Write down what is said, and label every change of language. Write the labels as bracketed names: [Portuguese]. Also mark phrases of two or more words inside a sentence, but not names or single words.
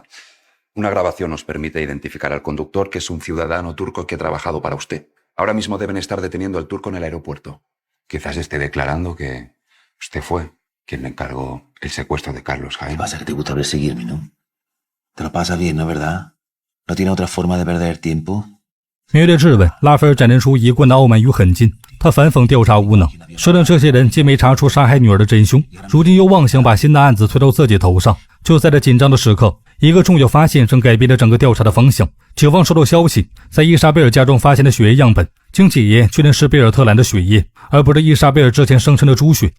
[Spanish] Una grabación nos permite identificar al conductor, que es un ciudadano turco que ha trabajado para usted. Ahora mismo deben estar deteniendo al turco en el aeropuerto. Quizás esté declarando que usted fue quien le encargó el secuestro de Carlos Jaén. ¿Qué pasa? Que te gusta perseguirme, ¿no? Te lo pasas bien, ¿no, verdad? ¿No tiene otra forma de perder el tiempo? [Chinese] 面对质问，拉斐尔展现出一贯的傲慢与狠劲。他反讽调查无能，说令这些人既没查出杀害女儿的真凶，如今又妄想把新的案子推到自己头上。就在这紧张的时刻，一个重要发现正改变了整个调查的方向。警方收到消息，在伊莎贝尔家中发现的血液样本，经检验确认是贝尔特兰的血液，而不是伊莎贝尔之前声称的猪血。